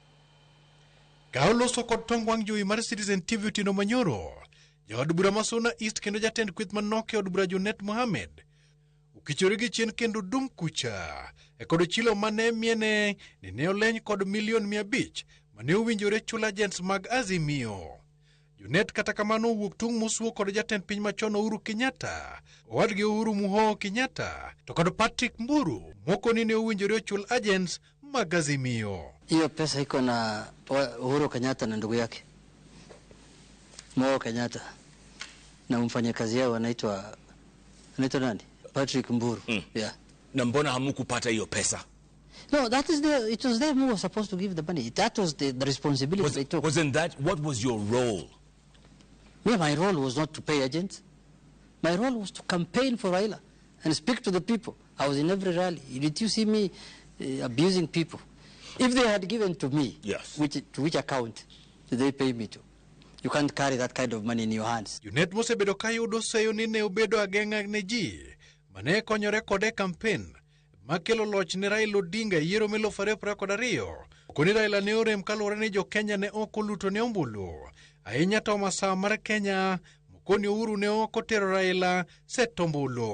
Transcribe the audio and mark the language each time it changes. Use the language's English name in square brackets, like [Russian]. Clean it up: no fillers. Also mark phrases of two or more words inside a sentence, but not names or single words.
[Luo (Kenya and Tanzania)] Kaoloso kod tong wang' jowi mar Citizen TV Tino Manyoro, jaod bura ma Suna East kendo jatend kweth manok e od bura Junet Mohamed ukichore gi chien kendo dung kucha e kod chilo mane miene ni ne oleny kod $500,000 mane owinjore chula agents mag Azimio. Junet kata kamano wuok tung musuo kod jatend piny machon Uhuru Kenyatta, owadgi Uhuru Muho Kenyatta, to kod Patrick Mburu moko ni ne owinjore ochul agents mag Azimio. [Swahili] Hiyo pesa iko na Uhuru Kenyatta na ndugu yake Muho Kenyatta na mfanyakazi yao anaitwa nani? Patrick Mburu. Yeah. Na mbona hamukupata hiyo pesa? [English] No, it was them who were supposed to give the money. That was the responsibility they took. Wasn't that, what was your role? Yeah, my role was not to pay agents. My role was to campaign for Raila and speak to the people. I was in every rally. Did you see me abusing people? If they had given to me, yes, to which account did they pay me to? You can't carry that kind of money in your hands. [Luo (Kenya and Tanzania)] Junet mosebedo ka yudo seyo ni ne obedo ageng'a ne ji mane konyore kode campaign makelo loch ne Raila Odinga yiero melo 2022. Koni Raila ne orem kaluwore ni jo Kenya ne ok oluto ne ombulu. Ahinya to masawa mar Kenya mokoni Uhuru ne ok otero Raila seto ombulu.